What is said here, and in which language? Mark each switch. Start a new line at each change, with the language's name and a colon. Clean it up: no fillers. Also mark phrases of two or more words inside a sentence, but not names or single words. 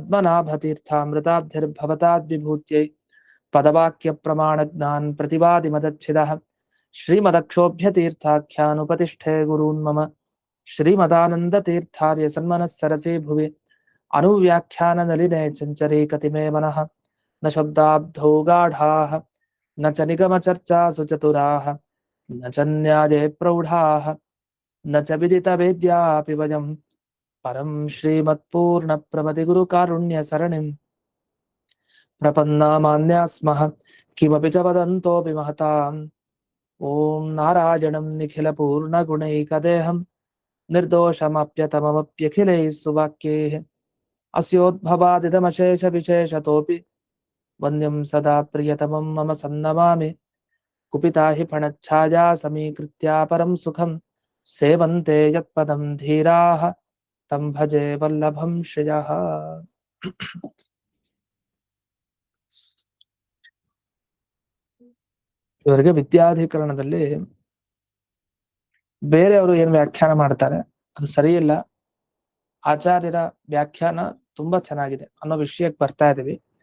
Sanskrit: पद्मनाभतीर्थामृताब्धिर्भवताद्विभूत्यै पदवाक्य प्रमाण ज्ञान् प्रतिवादि मदच्छिदः श्रीमदक्षोभ्यतीर्थाख्यानुपतिष्ठे गुरून् मम श्रीमदानन्दतीर्थार्य सन्मनस्सरसे भुवि अनुव्याख्यान नलिने चञ्चरी कतिमे मनः न शब्दाब्धौ गाढाः न च निगम चर्चासु चतुराः न च न्याये प्रौढाः न च विदित वेद्यापि वयं परं श्रीमत्पूर्ण प्रमति गुरु कारुण्य सरणिं प्रपन्नामान्या स्मः किमपि च वदन्तोपि महताम्. ओं नारायणं निखिल पूर्ण गुणैकदेहं निर्दोषमप्यतममप्यखिलैः सुवाक्यैः अस्योद्भवादिदमशेष विशेषतोपि वन्यं सदा प्रियतमं मम सन्नमामि कुपिता हि फणच्छाया समीकृत्य परं सुखं सेवन्ते यत्पदं धीराः तं भजे वल्लभं श्रियः.
Kannada: ಇವರಿಗೆ ವಿದ್ಯಾಧಿಕರಣದಲ್ಲಿ ಬೇರೆಯವರು ಏನ್ ವ್ಯಾಖ್ಯಾನ ಮಾಡ್ತಾರೆ ಅದು ಸರಿಯಿಲ್ಲ, ಆಚಾರ್ಯರ ವ್ಯಾಖ್ಯಾನ ತುಂಬಾ ಚೆನ್ನಾಗಿದೆ ಅನ್ನೋ ವಿಷಯಕ್ಕೆ ಬರ್ತಾ ಇದೀವಿ.